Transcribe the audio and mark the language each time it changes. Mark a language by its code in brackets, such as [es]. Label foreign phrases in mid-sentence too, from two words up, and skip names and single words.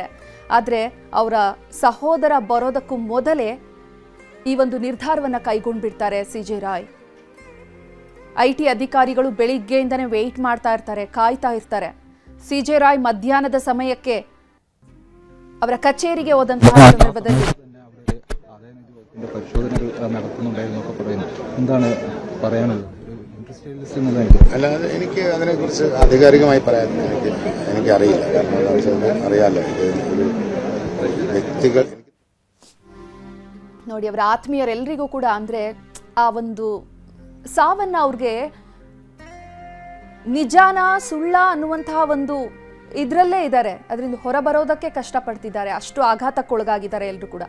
[kn] ಆದರೆ ಅವರ ಸಹೋದರ ಬರೋದಕ್ಕೂ ಮೊದಲೇ ಈ ಒಂದು ನಿರ್ಧಾರವನ್ನು ಕೈಗೊಂಡ್ಬಿಡ್ತಾರೆ CJ ರಾಯ್. IT ಅಧಿಕಾರಿಗಳು ಬೆಳಿಗ್ಗೆಯಿಂದನೇ ವೆಯ್ಟ್ ಮಾಡ್ತಾ ಇರ್ತಾರೆ, ಕಾಯ್ತಾ ಇರ್ತಾರೆ. CJ ರಾಯ್ ಮಧ್ಯಾಹ್ನದ ಸಮಯಕ್ಕೆ ಅವರ ಕಚೇರಿಗೆ ಹೋದಂತಹ ಸಂದರ್ಭದಲ್ಲಿ [ml] അല്ലാതെ എനിക്ക് അതിനെക്കുറിച്ച് ആധികാരികമായി പറയാൻ എനിക്ക് അറിയില്ല. കാരണം അറിയാലോ, വ്യക്തികൾ [kn] ನೋಡಿ, ಅವರ ಆತ್ಮೀಯರೆಲ್ಲರಿಗೂ ಕೂಡ ಅಂದ್ರೆ ಆ ಒಂದು ಸಾವನ್ನ ಅವ್ರಿಗೆ ನಿಜಾನ ಸುಳ್ಳ ಅನ್ನುವಂತಹ ಒಂದು ಇದರಲ್ಲೇ ಇದ್ದಾರೆ. ಅದರಿಂದ ಹೊರಬರೋದಕ್ಕೆ ಕಷ್ಟಪಡ್ತಿದ್ದಾರೆ. ಅಷ್ಟು ಆಘಾತಕ್ಕೊಳಗಾಗಿದ್ದಾರೆ ಎಲ್ಲರೂ ಕೂಡ.